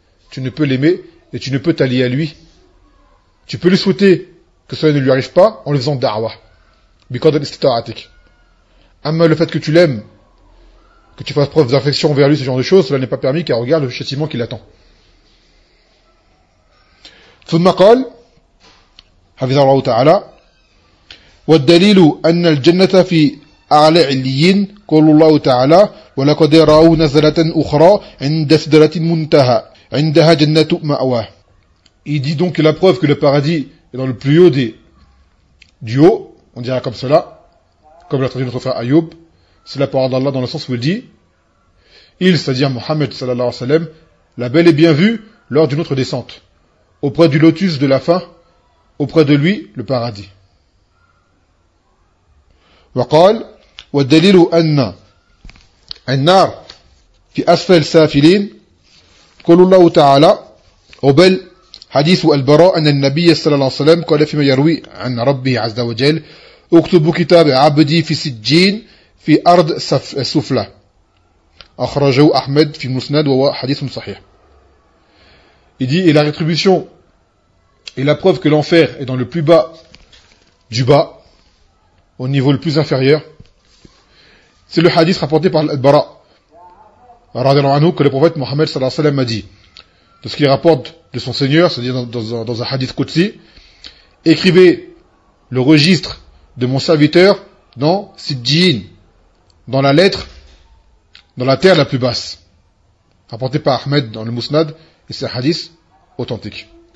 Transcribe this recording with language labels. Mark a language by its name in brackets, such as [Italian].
[French] Tu ne peux l'aimer et tu ne peux t'allier à lui. Tu peux lui souhaiter que cela ne lui arrive pas en lui faisant da'wah. Mais quand elle est statique. Amma, le fait que tu l'aimes, que tu fasses preuve d'affection vers lui, ce genre de choses, cela n'est pas permis, car regarde le châtiment qui l'attend. [Arabic] ثم قال حفظه الله تعالى والدليل أن الجنة في أعلى عليين قال الله تعالى ولقد رأوا نزلة أخرى عند سدرة المنتهى عندها جنة مأوى. [French] Il dit donc que la preuve que le paradis est dans le plus haut du haut, on dira comme cela, comme l'a traduit notre frère Ayoub, c'est la parole d'Allah dans le sens où il dit, il, c'est-à-dire Mohammed [Arabic] sallallahu alayhi wa sallam, [French] l'a bel et bien vu lors d'une autre descente, auprès du lotus de la fin, auprès de lui, le paradis. [Arabic] وقال والدليل أن النار في أسفل السافلين قول الله تعالى وبل حديث البراء أن النبي صلى الله عليه وسلم قال فيما يروي عن ربه عز وجل اكتب كتاب عبدي في سجين في أرض سفلة أخرجه أحمد في مسند وهو حديث صحيح. [French] Il dit et la rétribution et la preuve que l'enfer est dans le plus bas du bas, au niveau le plus inférieur, c'est le hadith rapporté par Al-Bara, [Arabic] radiallahu anhu, [French] que le prophète Mohammed [Arabic] sallallahu alayhi wa sallam [French] a dit, de ce qu'il rapporte de son Seigneur, c'est-à-dire dans un hadith Qudsi, écrivez le registre de mon serviteur dans Sidjin, dans la lettre, dans la terre la plus basse, rapporté par Ahmed dans le Musnad, et c'est un hadith authentique.